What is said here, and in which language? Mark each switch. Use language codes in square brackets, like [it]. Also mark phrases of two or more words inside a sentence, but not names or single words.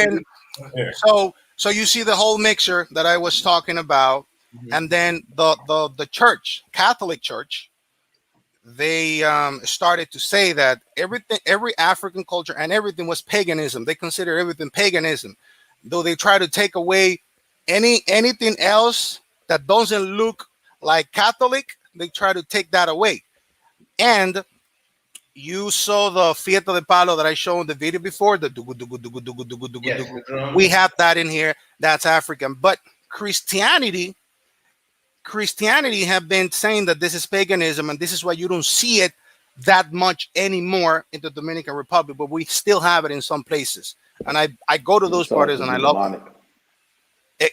[en] then, so you see the whole mixture that I was talking about, and then the church, Catholic Church, they started to say that every African culture and everything was paganism. They consider everything paganism, though they try to take away anything else that doesn't look like Catholic. They try to take that away. And you saw the Fiesta de Palo that I showed in the video before, the dugu, dugu, dugu, dugu, dugu, dugu, Yes, dugu. the drum. We have that in here. That's African. But Christianity have been saying that this is paganism, and this is why you don't see it that much anymore in the Dominican Republic, but we still have it in some places. And I go to those parties and I love it.